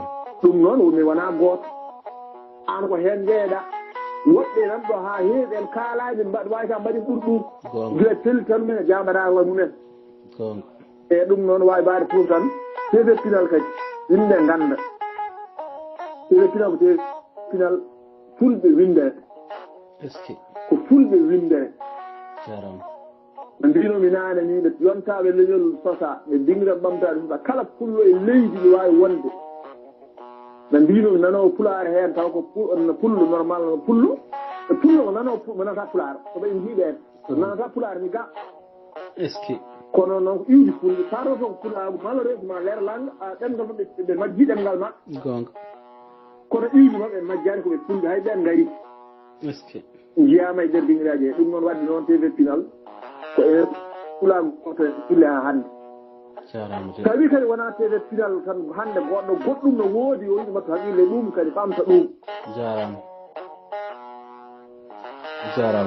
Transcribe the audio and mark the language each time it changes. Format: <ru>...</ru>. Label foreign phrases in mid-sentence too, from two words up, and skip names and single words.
<ff>ɗum noon mi wona gooto an ko heen jeeɗa woɓɓe nan ɗo ha heewi en kaalaji wawi ta mbaɗi ɓuuri ɗum guila telli tan men e jambatare wa mumen gonga e ɗum noon wawi baade tour tan tv pinal kadi yimɓe ganda tv pinal ko tv pinal fulɓe windere</ff> <fr>est ce que</fr> <ff>ko fulɓe windere jaram no mbinomi nane ni ɓe yontaɓe leñol sosa ɓe dingira ɓamtade sosa kala pullo e leydi ne wawi wonde no mbinomi nanowo pulaare heen taw ko pullo normal no pullo e pullo ko nanowo mo nanata pulaare ko ɓen jiiɓeen so nanata pulaare ni ga</ff> <fr>est ce que</fr> <ff>kono noon ko iwdi fulɓe tato to ko pulaagu malheureusement leer langue ɗemgal maɓɓe ɓe majji ɗemgal maɓɓe gonga kono iwdi maɓɓe majjani koɓe fulɓe hay ɓen ngari</ff> <fr>est ce que</fr> <ff>jiyama e nder dinguiraji he ɗum noon wadde noon tv pinal ko e pulaagu goto fulle ha hannde jaram tawi kadi wona tv pinal tan hannde goɗɗo goɗɗum no woodi o yiɗi mbatto haqqille ɗum kadi ɓamta ɗum jaram</ff>